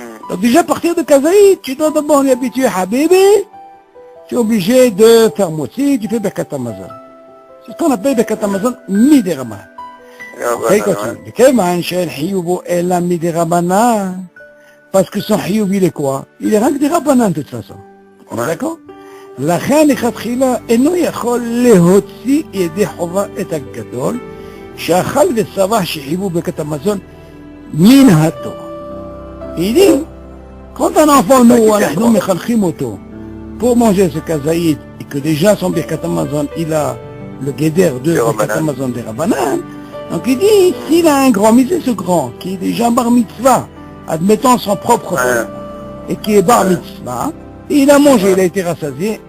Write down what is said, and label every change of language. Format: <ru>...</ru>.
<fr>Donc, déjà, à partir de Kazaït, tu dois d'abord lui habituer Habibi. Tu es obligé de faire Motsi, tu fais Bekatamazon. C'est ce qu'on appelle Bekatamazon, Midé Rabanan. Après, il continue. Keman, Shel Hiyubo, Ela, Midé Rabanan. Parce que son Hiyub, il est quoi? Il est rien que des Rabanan, de toute façon. On est d'accord?</fr> <he>לכן לכתחילה אינו יכול להוציא ידי חובה את הגדול שאכל ושבע שחייבו ברכת המזון מן התורה.</he> <fr>Il dit, quand un enfant nous,</fr> <he>אנחנו מחנכים אותו</he> <fr>pour manger ce kazaït et que déjà son ברכת המזון il a le guéder de ברכת המזון des Rabbanan, donc il dit, s'il a un grand, mais c'est ce grand qui est déjà bar mitzvah, admettant son propre père, et qui est bar mitzvah, il a mangé, il a été rassasié.</fr>